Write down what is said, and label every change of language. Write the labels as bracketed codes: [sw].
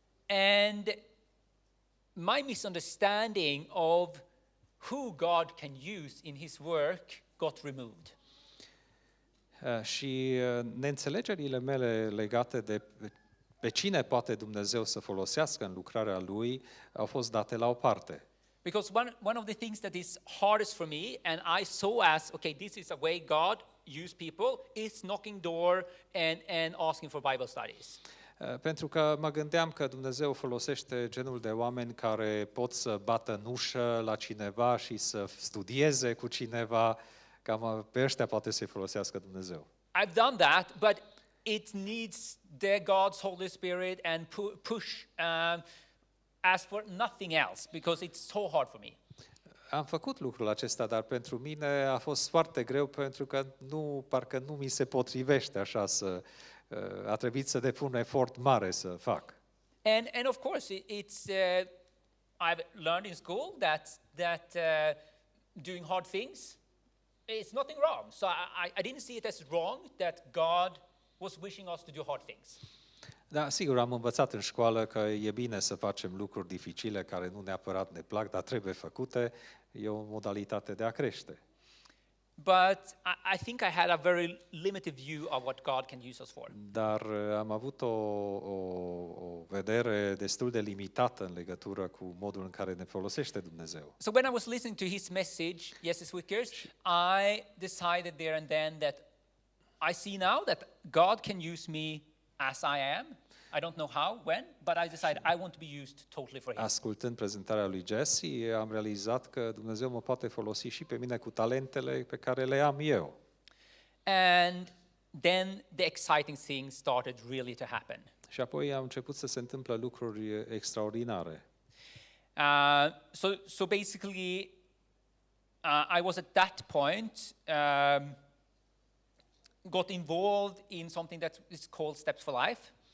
[en] And my misunderstanding of who God can use in his work got removed. [ro] Și neînțelegerile mele legate de pe cine poate Dumnezeu să folosească în lucrarea Lui au fost date la o parte. [en] Because one of the things that is hardest for me, and I saw as, okay, this is a way God use people, is knocking door and asking for Bible studies. [ro] Pentru că mă gândeam că Dumnezeu folosește genul de oameni care pot să bată în ușă la cineva și să studieze cu cineva, cam pe ăștia poate să-i folosească Dumnezeu. [en] I've done that, but it needs God's Holy Spirit and push as for nothing else, because it's so hard for me. [ro] Am făcut lucrul acesta, dar pentru mine a fost foarte greu pentru că parcă nu mi se potrivește așa a trebuit să depun un efort mare să fac. [en] And of course it's I've learned in school that doing hard things is nothing wrong. So I didn't see it as wrong that God was wishing us to do hard things. [ro] Da, sigur, am învățat în școală că e bine să facem lucruri dificile care nu neapărat ne plac, dar trebuie făcute. E o modalitate de a crește. [en] But I think I had a very limited view of what God can use us for. [ro] Dar am avut o vedere destul de limitată în legătură cu modul în care ne folosește Dumnezeu. [en] So when I was listening to his message, Jesse Swickers, I decided there and then that I see now that God can use me as I am. I don't know how, when, but I decided I want to be used totally for Him. [ro] Ascultând prezentarea lui Jesse, am realizat că Dumnezeu mă poate folosi și pe mine cu talentele pe care le am eu. [en] And then the exciting things started really to happen. [ro] Și apoi au început să se întâmple lucruri extraordinare. [en] So basically, I was at that point got involved in something that is called Steps for Life.